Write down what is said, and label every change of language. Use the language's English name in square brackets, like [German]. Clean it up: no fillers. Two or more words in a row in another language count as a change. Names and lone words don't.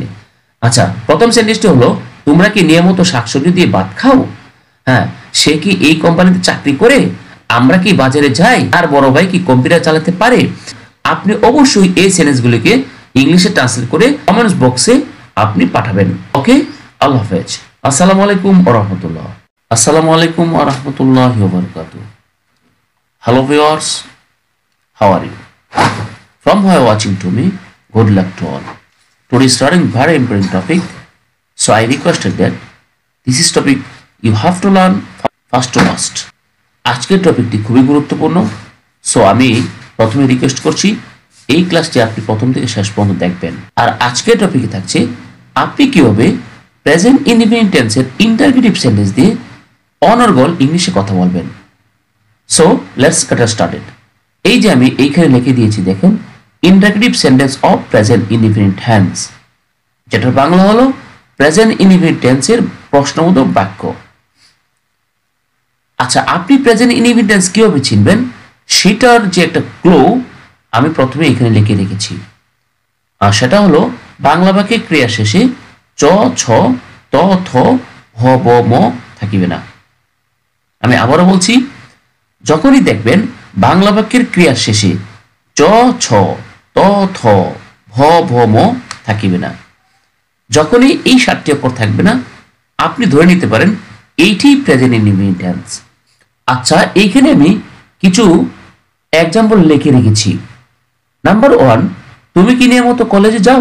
[Bangla] আচ্ছা, প্রথম সেন্টেন্সটি হলো তোমরা কি নিয়মিত শাকসবজি দিয়ে ভাত খাও? হ্যাঁ, সে কি এই কোম্পানিতে চাকরি করে? আমরা কি বাজারে যাই? আর বড় ভাই কি কম্পিউটার চালাতে পারে? আপনি অবশ্যই এই সেন্টেন্সগুলিকে ইংলিশে ট্রান্সলেট করে কমেন্টস বক্সে আপনি পাঠাবেন। [Arabic] ওকে, الله حافظ. السلام عليكم ورحمة الله. السلام عليكم ورحمة الله وبركاته. [English] Hello viewers, how are you? From who are watching to me, good luck to all. Today is starting very important topic, so I requested that this is topic you have to learn first to last. [Bangla] আজকের টপিকটি খুবই গুরুত্বপূর্ণ, সো আমি প্রথমে রিকোয়েস্ট করছি এই ক্লাসটি আপনি প্রথম থেকে শেষ পর্যন্ত দেখবেন। আর আজকের টপিকে থাকছে আপনি কিভাবে [English] present indefinite tense's interrogative sentence [Bangla] দিয়ে অনর্গল ইংলিশে কথা বলবেন। [English] so let's get started. [Bangla] এই যে আমি এইখানে লিখে দিয়েছি দেখেন, [English] interrogative sentence of present indefinite tense, [Bangla] যেটার বাংলা হলো [English] present indefinite tense's [Bangla] প্রশ্নবোধক বাক্য। আচ্ছা, আপনি [English] present indefinite tense [Bangla] কিভাবে চিনবেন সেটার যে একটা ক্লু আমি প্রথমে এখানে লিখে রেখেছি, আর সেটা হলো বাংলা বাক্যে ক্রিয়া শেষে চ ছ ত থ ভ ব ম থাকিবে না। আমি আবারও বলছি, যখনই দেখবেন বাংলা বাক্যের ক্রিয়া শেষে চ ছ ত থ ভ ভ ম থাকিবে না, যখনই এই 7টি অক্ষর থাকবে না, আপনি ধরে নিতে পারেন এইটি [English] present indefinite tense. [Bangla] আচ্ছা, এইখানে আমি কিছু এক্সাম্পল লিখে রেখেছি। নাম্বার 1, তুমি কি নিয়মিত কলেজে যাও?